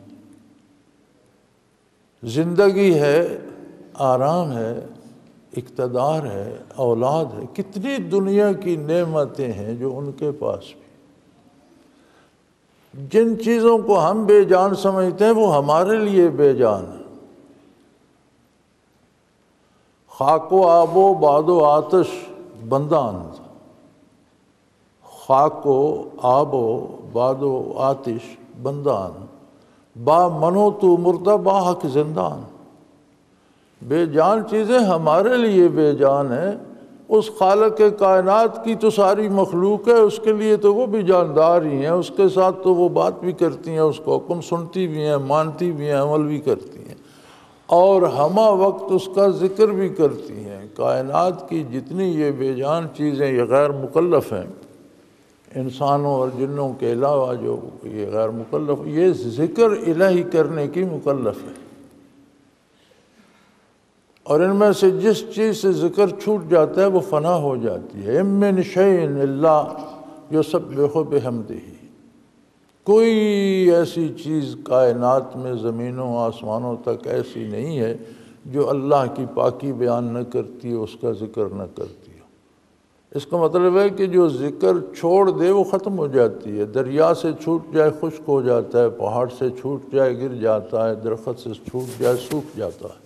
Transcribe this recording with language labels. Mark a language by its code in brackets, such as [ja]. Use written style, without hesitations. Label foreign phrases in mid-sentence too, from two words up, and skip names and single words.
[ur] زندگی ہے، آرام ہے، اقتدار ہے، اولاد ہے، کتنی دنیا کی نعمتیں ہیں جو ان کے پاس بھی۔ جن چیزوں کو ہم بے جان سمجھتے ہیں وہ ہمارے لیے بے جان ہے۔ [fa] خاک و آب و باد و آتش بندان، خاک و آب و باد و آتش بندان، با منو تو مردہ با حق زندان۔ [ur] بے جان چیزیں ہمارے لیے بے جان ہیں، اس خالق کائنات کی تو ساری مخلوق ہے، اس کے لیے تو وہ بھی جاندار ہی ہیں، اس کے ساتھ تو وہ بات بھی کرتی ہیں، اس کا حکم سنتی بھی ہیں، مانتی بھی ہیں، عمل بھی کرتی ہیں، اور ہمہ وقت اس کا ذکر بھی کرتی ہیں۔ کائنات کی جتنی یہ بے جان چیزیں یہ غیر مکلف ہیں، انسانوں اور جنوں کے علاوہ جو یہ غیر مکلف، یہ ذکر الہی کرنے کی مکلف ہے۔ اور ان میں سے جس چیز سے ذکر چھوٹ جاتا ہے وہ فنا ہو جاتی ہے۔ [ar] اِن مِّن شَيْءٍ إِلَّا يُسَبِّحُ بِحَمْدِهِ، [ur] کوئی ایسی چیز کائنات میں زمینوں آسمانوں تک ایسی نہیں ہے جو اللہ کی پاکی بیان نہ کرتی ہو، اس کا ذکر نہ کرتی ہو۔ اس کا مطلب ہے کہ جو ذکر چھوڑ دے وہ ختم ہو جاتی ہے۔ دریا سے چھوٹ جائے خشک ہو جاتا ہے، پہاڑ سے چھوٹ جائے گر جاتا ہے، درخت سے چھوٹ جائے سوکھ جاتا ہے۔